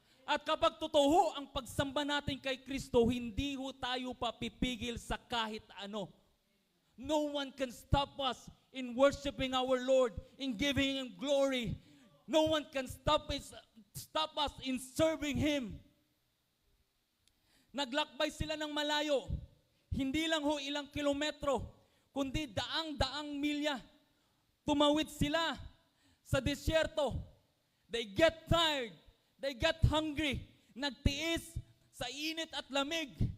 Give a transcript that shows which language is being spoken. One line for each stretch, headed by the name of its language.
Filipino: At kapag totoo ang pagsamba natin kay Kristo, hindi ho tayo papipigil sa kahit ano.
English: No one can stop us in worshiping our Lord, in giving Him glory. No one can stop us in serving Him.
Filipino: Naglakbay sila ng malayo. Hindi lang ho ilang kilometro, kundi daang-daang milya. Tumawid sila sa disyerto.
English: They get tired. They get hungry.
Filipino: Nagtiis sa init at lamig.